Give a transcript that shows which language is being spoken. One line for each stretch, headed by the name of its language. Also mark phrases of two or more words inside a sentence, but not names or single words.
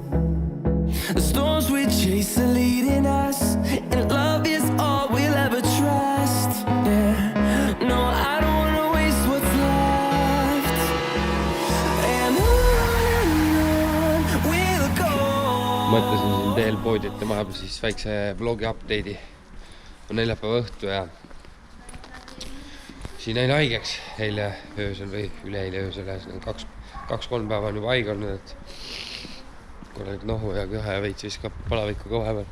English: The storms we chase are leading us, and love is all we'll ever trust. Yeah, no, I don't wanna waste what's left. And on we'll go.
Estonian: Mõtlesin siin teel poodi, et tema siis väikse vlogi update'i. On neljapäeva õhtu ja siin jäin haigeks eile öösel või üleeile öösel. 2-3 päeva on juba haige olnud, et korralik nohu ja köha ja veits viskab palavikku ka vahepeal.